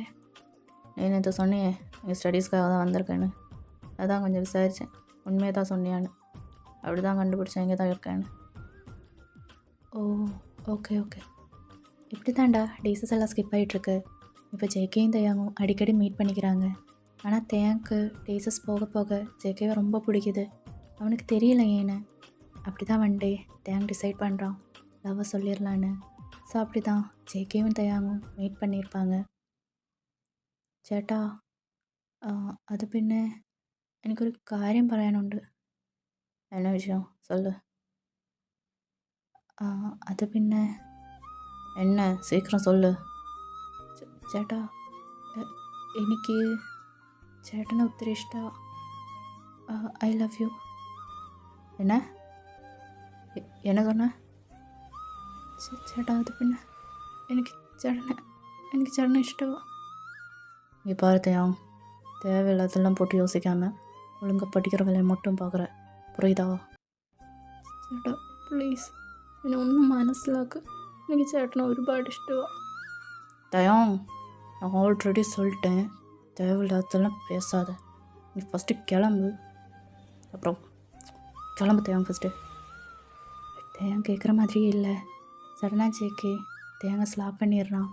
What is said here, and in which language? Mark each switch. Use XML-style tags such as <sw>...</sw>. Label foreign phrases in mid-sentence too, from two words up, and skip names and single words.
<ta>நீ நேற்று சொன்னியே எங்கள் ஸ்டடீஸ்க்காக தான் வந்திருக்கேன்னு, அதான் கொஞ்சம் விசாரித்தேன். உண்மையை தான் சொன்னியான்னு. அப்படி தான் கண்டுபிடிச்சேன் இங்கே தான் இருக்கேன்னு. ஓ ஓகே ஓகே. இப்படி தான்டா டேஸஸ் எல்லாம் ஸ்கிப் ஆகிட்டுருக்கு. இப்போ ஜேகேயும் தயாங்கும் அடிக்கடி மீட் பண்ணிக்கிறாங்க. ஆனால் தேங்க்கு டேஸஸ் போக போக ஜேகேவை ரொம்ப பிடிக்குது. அவனுக்கு தெரியல ஏன்னு. அப்படி தான்</ta> <en>one day</en> <ta>தேங் டிசைட் பண்ணுறான் லவ்வை சொல்லிடலான்னு. ஸோ அப்படி தான் ஜேகேவும் தயாங்கும் மீட் பண்ணியிருப்பாங்க.</ta> <ml>ചേട്ടാ, അത് പിന്നെ എനിക്കൊരു കാര്യം പറയാനുണ്ട്.</ml> <ta>என்ன விஷயம் சொல்லு. அது பின்ன என்ன சீக்கிரம் சொல்லு.</ta> <ml>ചേട്ടാ, എനിക്ക് ചേട്ടനെ ഒത്തിരി ഇഷ്ടമാണ്.</ml> <en>I love you.</en> <ta>என்ன சொன்ன?</ta> <ml>ചേട്ടാ, അത് പിന്നെ എനിക്ക് ചേട്ടനെ ഇഷ്ടമാണ്.</ml> <ta>இங்கே பார்த்தையாம், தேவையில்லாதெல்லாம் போட்டு யோசிக்காமல் ஒழுங்காக படிக்கிற வேலையை மட்டும் பார்க்குற, புரியுதா?</ta> <ml>ചേട്ടാ പ്ലീസ് എന്നെ ഒന്ന് മനസ്സിലാക്ക്. എനിക്ക് ചേട്ടനെ ഒരുപാട് ഇഷ്ടമാണ്.</ml> <ta>தயம், நான் ஆல்ரெடி சொல்லிட்டேன், தேவையில்லாதெல்லாம் பேசாத. நீ ஃபஸ்ட்டு கிளம்பு. அப்புறம் கிளம்பு தேவன் ஃபஸ்ட்டு. தேவன் கேட்குற மாதிரியே இல்லை. சடனாக ஜேகே தேங்காய் ஸ்லாப் பண்ணிடுறான்.</ta>